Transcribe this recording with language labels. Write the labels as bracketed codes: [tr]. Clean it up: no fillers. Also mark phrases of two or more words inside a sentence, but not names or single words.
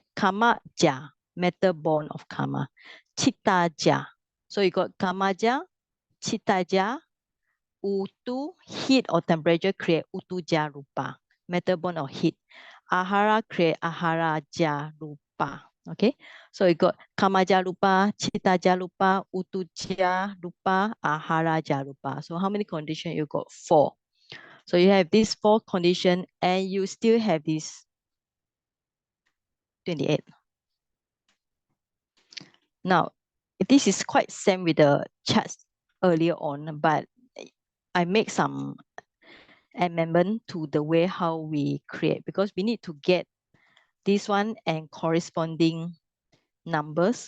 [pi] Karma ja, [en] matter born of karma. [pi] Chitta ja, [en] so you got [pi] karma ja, chitta ja, utu, [en] heat or temperature create [pi] utu ja rupa, [en] matter born of heat. [pi] Ahara create ahara ja rupa. [en] Okay, so you got [pi] karma ja rupa, chitta ja rupa, utu ja rupa, ahara ja rupa. [en] So how many conditions you got? 4. So you have these 4 conditions and you still have this 28. Now, this is quite same with the charts earlier on, but I make some amendment to the way how we create because we need to get this one and corresponding numbers.